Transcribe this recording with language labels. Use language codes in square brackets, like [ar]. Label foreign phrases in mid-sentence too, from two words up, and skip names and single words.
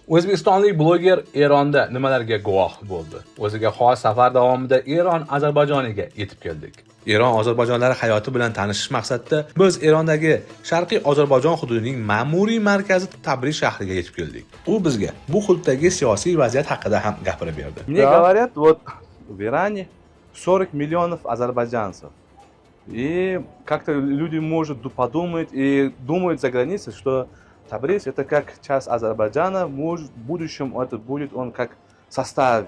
[uz] O'zbekistonlik bloger Eronda nimalarga guvoh bo'ldi? O'ziga xos safar davomida Eron Ozarbayjoniga yetib keldik. Eron ozarbayjonlari hayoti bilan tanishish maqsadida biz Erondagi Sharqiy Ozarbayjon hududining ma'muriy markazi Tabriz shahriga yetib keldik. U bizga bu hududdagi siyosiy vaziyat haqida ham gapirib berdi. [ru] Мне говорят, вот в Иране 40 миллионов азербайджанцев. И как-то люди, может, подумают и думают за границей, что Табриз это как часть Азербайджана, может, в будущем это будет он как в составе.